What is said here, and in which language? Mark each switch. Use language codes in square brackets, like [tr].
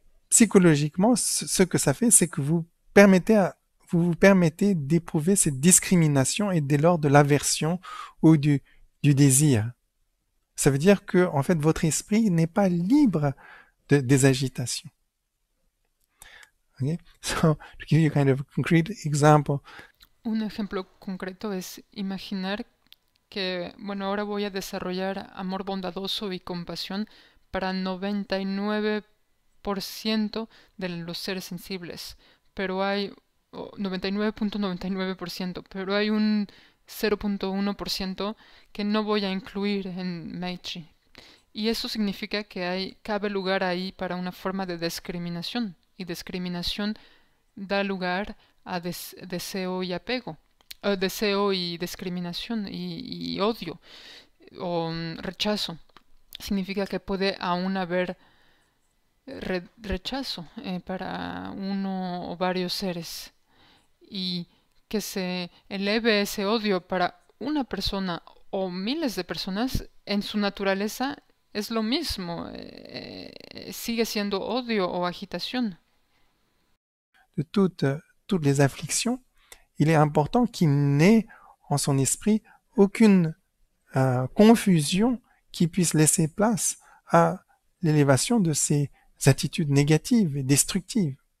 [fr] Psychologiquement, ce que ça fait, c'est que vous vous permettez d'éprouver cette discrimination et dès lors de l'aversion ou du désir. Ça veut dire que, en fait, votre esprit n'est pas libre des agitations. [en] Okay? So, to give you kind of a concrete example. [es] Un ejemplo concreto es imaginar que, bueno, ahora voy a desarrollar amor bondadoso y compasión para 99% de los seres sensibles, pero hay 99.99%, pero hay un 0.1% que no voy a incluir en Meichi. Y eso significa que cabe lugar ahí para una forma de discriminación, y discriminación da lugar a deseo y apego, deseo y discriminación y odio o rechazo. Significa que puede aún haber rechazo para uno o varios seres y que se eleve ese odio para una persona o miles de personas en su naturaleza es lo mismo, sigue siendo odio o agitación. [fr] De toutes les afflictions, il est important qu'il n'ait en son esprit aucune confusion qui puisse laisser place à l'élévation de ces attitudes négatives et destructives.